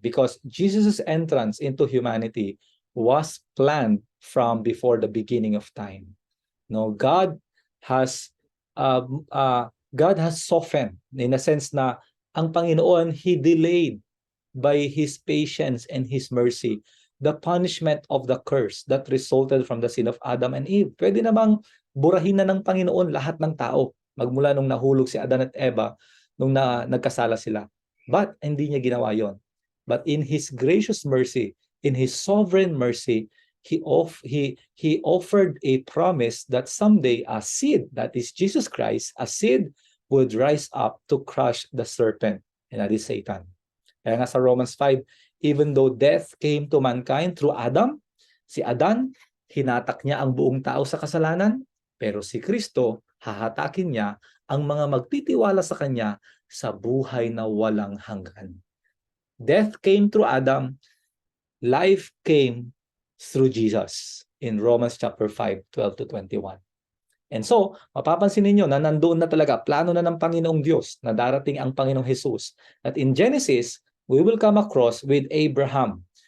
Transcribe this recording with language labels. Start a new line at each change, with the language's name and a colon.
English: Because Jesus' entrance into humanity was planned from before the beginning of time. No, has God has softened in a sense
Filipino: na ang Panginoon,
English: He delayed by His patience and His mercy the punishment of the curse that resulted from the sin of Adam and Eve.
Filipino: Pwede namang burahin na ng Panginoon lahat ng tao magmula nung nahulog si Adan at Eva nung nagkasala sila. But hindi niya ginawa yon.
English: But in His gracious mercy, in His sovereign mercy, He offered a promise that someday a seed, that is Jesus Christ, a seed would rise up to crush the serpent, and that is Satan.
Filipino: Kaya nga sa Romans 5,
English: even though death came to mankind through Adam,
Filipino: si Adan, hinatak niya ang buong tao sa kasalanan, pero si Kristo, hahatakin niya ang mga magtitiwala sa Kanya sa buhay na walang hanggan.
English: Death came through Adam, life came through Jesus in Romans chapter 5, 12 to 21.
Filipino: And so, mapapansin ninyo na nandoon na talaga, plano na ng Panginoong Diyos na darating ang Panginoong Jesus.
English: At in Genesis, we will come across with Abraham.